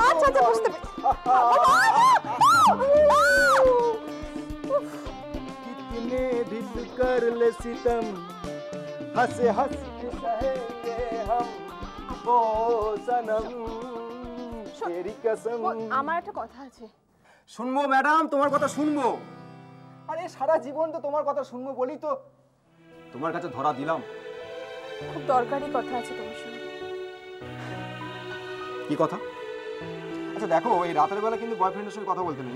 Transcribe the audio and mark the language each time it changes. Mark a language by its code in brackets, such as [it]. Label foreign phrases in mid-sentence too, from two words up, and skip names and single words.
[hi] कितने भी तू कर ले सितम, हंसे हंस के सहेंगे हम ओ सनम तेरी कसम। [bn] আমার একটা কথা আছে। শুনবো ম্যাডাম, তোমার কথা শুনবো। আরে সারা জীবন তো তোমার কথা শুনবো বলি তো তোমার কাছে ধরা দিলাম। খুব দরকারি কথা আছে তোমার সঙ্গে। কি কথা? আচ্ছা দেখো, এই রাতের বেলা কিন্তু বয়ফ্রেন্ডের সঙ্গে কথা বলতে নেই।